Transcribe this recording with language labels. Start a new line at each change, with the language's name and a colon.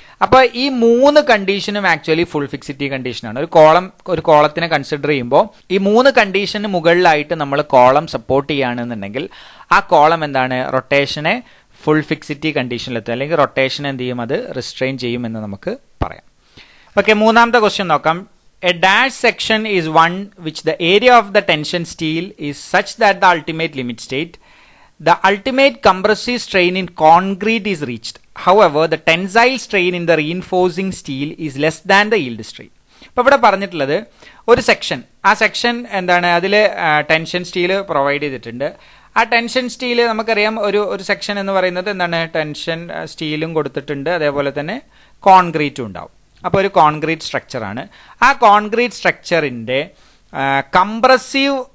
Malayalam: അപ്പോൾ ഈ മൂന്ന് കണ്ടീഷനും ആക്ച്വലി ഫുൾ ഫിക്സിറ്റി കണ്ടീഷനാണ്. ഒരു കോളത്തിനെ കൺസിഡർ ചെയ്യുമ്പോൾ ഈ മൂന്ന് കണ്ടീഷന് മുകളിലായിട്ട് നമ്മൾ കോളം സപ്പോർട്ട് ചെയ്യുകയാണെന്നുണ്ടെങ്കിൽ ആ കോളം എന്താണ്, റൊട്ടേഷനെ ഫുൾ ഫിക്സിറ്റി കണ്ടീഷനിലെത്തും, അല്ലെങ്കിൽ റൊട്ടേഷൻ എന്ത് ചെയ്യും, അത് റിസ്ട്രെയിൻ ചെയ്യും എന്ന് നമുക്ക് പറയാം. ഓക്കെ, മൂന്നാമത്തെ ക്വസ്റ്റ്യൻ നോക്കാം.
English: A dash section is one which the area of the tension steel is such that the ultimate limit state, the ultimate compressive strain in concrete is reached. However, the tensile strain in the reinforcing steel is less than the yield strain.
Malayalam: അപ്പോൾ ഇവിടെ പറഞ്ഞിട്ടുള്ളത് ഒരു section, ആ section എന്താണ്, അതിൽ tension steel provide ചെയ്തിട്ടുണ്ട്. ആ tension steel നമുക്കറിയാം, ഒരു സെക്ഷൻ എന്ന് പറയുന്നത് എന്താണ്, ടെൻഷൻ സ്റ്റീലും കൊടുത്തിട്ടുണ്ട്, അതേപോലെ തന്നെ കോൺക്രീറ്റും ഉണ്ടാവും. അപ്പോൾ ഒരു കോൺക്രീറ്റ് സ്ട്രക്ചറാണ്. ആ കോൺക്രീറ്റ് സ്ട്രക്ചറിൻ്റെ കംപ്രസീവ്